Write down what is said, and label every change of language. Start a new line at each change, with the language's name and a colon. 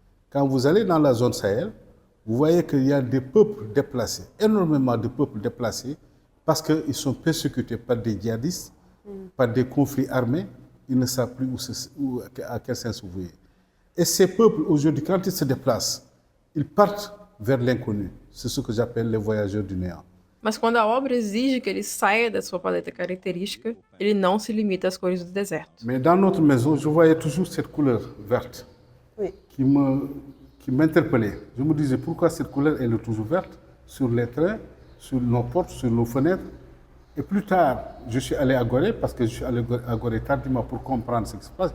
French: Quand vous allez dans la zone Sahel, vous voyez qu'il y a des peuples déplacés, énormément de peuples déplacés, parce qu'ils sont persécutés par des djihadistes, par des conflits armés, ils ne savent plus à quel sens vous voyez. Et ces peuples, aujourd'hui, quand ils se déplacent, ils partent vers l'inconnu. C'est ce que j'appelle les voyageurs du néant.
Portuguese: Mas quando a obra exige que ele saia da sua paleta característica, ele não se limita às cores do deserto.
French: Mais dans notre maison, je voyais toujours cette couleur verte Oui. qui m'interpellait. Je me disais pourquoi cette couleur elle est toujours verte sur les traits, sur nos portes, sur nos fenêtres. Et plus tard, je suis allé à Gorée parce que je suis allé à Gorée tardivement pour comprendre ce qui se passe.